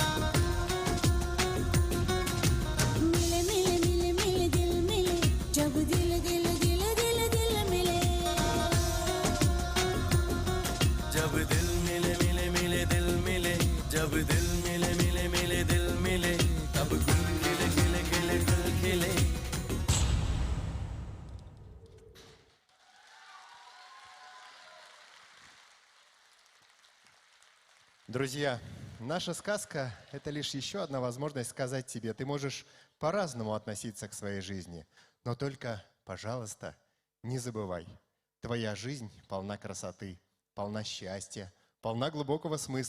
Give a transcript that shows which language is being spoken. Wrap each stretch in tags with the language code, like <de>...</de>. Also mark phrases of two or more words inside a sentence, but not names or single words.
<hi>मिले मिले मिले मिले दिल मिले, जब दिल दिल दिल दिल दिल मिले। जब दिल मिले मिले मिले दिल मिले, जब दिल मिले मिले मिले दिल मिले, तब गुल खिले खिले खिले गुल खिले।</hi> <ru>Друзья, наша сказка – это лишь еще одна возможность сказать тебе, ты можешь по-разному относиться к своей жизни, но только, пожалуйста, не забывай, твоя жизнь полна красоты, полна счастья, полна глубокого смысла.</ru>